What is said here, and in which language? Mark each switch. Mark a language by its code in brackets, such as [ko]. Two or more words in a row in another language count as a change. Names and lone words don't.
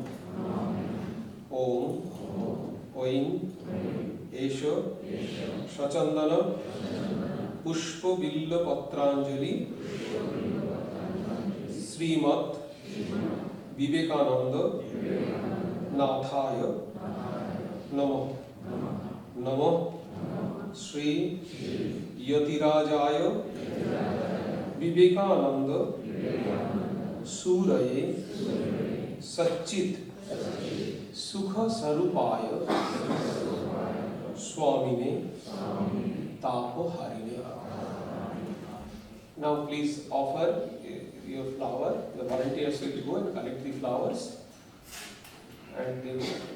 [sa] ওম ঐং এষ সচন্দন পুষ্পবিল্লপত্রাঞ্জলি শ্রীমৎ বিবেকানন্দ নাথায় নমঃ। নমঃ শ্রী যতিরাজায় বিবেকানন্দ সুরয়ে সচ্চিৎ সুখ স্বরূপায় स्वामिने तापहारिणे। [en] Now please offer your flower. The volunteers will go and collect the flowers and they will